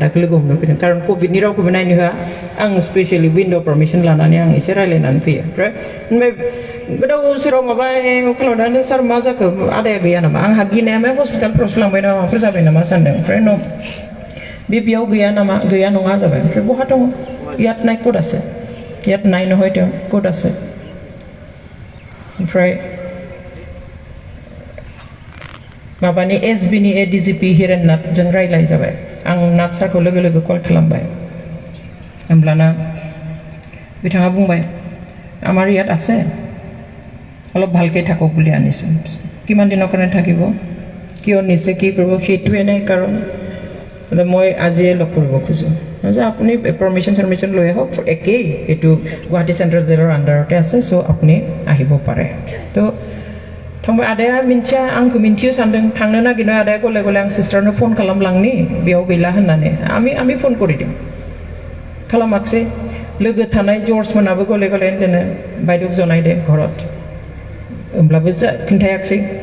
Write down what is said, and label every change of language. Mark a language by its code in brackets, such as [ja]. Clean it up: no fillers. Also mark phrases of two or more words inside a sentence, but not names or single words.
[brx] आदाखौ लोगो हमनो फैदों कारन कभिडनि रावखौबो नायनो होआ आं स्पेसियेलि विन्ड' पारमिसन लानानै आं एसे रायलायनानै फैयो ओमफ्राय गोदाव सोराव माबा खालामनानै सार मा जाखो आदाया गैया नामा आंहा गिनाया मा हस्पिटालफोरावसो लांबाय नामा माबाफोर जाबाय नामा सानदों ओमफ्राय न' बेयाव गैया नामा गैया नङा जाबाय ओमफ्राय बहा दङ [as] ইয়াত নাই ক'ত আছে ইয়াত নাই নহয় তেওঁ ক'ত আছে [brx] ओमफ्राय माबानि एसबिनि ADGP हिरेन नाथजों रायलाय जाबाय आं नाथ सारखौ लोगो लोगो कल खालामबाय होमब्लाना बिथाङा बुंबाय [as] আমাৰ ইয়াত আছে অলপ ভালকৈ থাকক বুলি আনিছোঁ কিমান দিনৰ কাৰণে থাকিব কিয় নিছে কি কৰিব সেইটোৱে নাই কাৰণ মই আজিয়ে লগ কৰিব খোজোঁ যে আপুনি পাৰ্মিশ্যন চাৰ্মিশ্যন লৈ আহক একেই এইটো গুৱাহাটী চেণ্ট্ৰেল জেলৰ আণ্ডাৰতে আছে চ' আপুনি আহিব পাৰে [brx] তো थांबाय आदाया मिन्थिया आंखौ मिन्थियो सानदों थांनो नागिरनो आदाया गले गले आं सिस्टारनो फन खालामलांनि बेयाव गैला होननानै आमी फन करिदों खालामाखिसै लोगो थानाय जर्ज मोनाबो गले गले होनदों बायद'क जनायदो घरत होमब्लाबो खोन्थायाखिसै